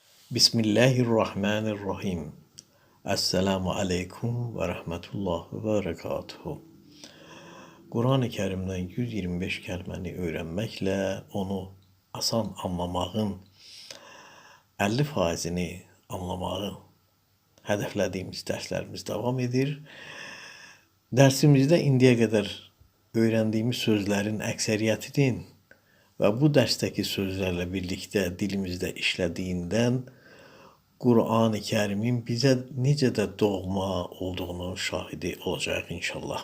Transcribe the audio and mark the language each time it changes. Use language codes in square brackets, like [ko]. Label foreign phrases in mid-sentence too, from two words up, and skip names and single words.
[ar] بسم الله الرحمن الرحيم. السلام عليكم ورحمة الله وبركاته. [az] Quran-ı Kerimdən 125 kəlməni öyrənməklə onu asan anlamağın 50%-ni anlamağı hədəflədiyimiz dərslərimiz davam edir. Dərsimizdə indiyə qədər öyrəndiyimiz sözlərin əksəriyyətinin və bu dərsdəki sözlərlə birlikdə dilimizdə işlədiyindən Qur'an-ı Kərimin bizə necə də doğma olduğunun şahidi olacaq inşallah.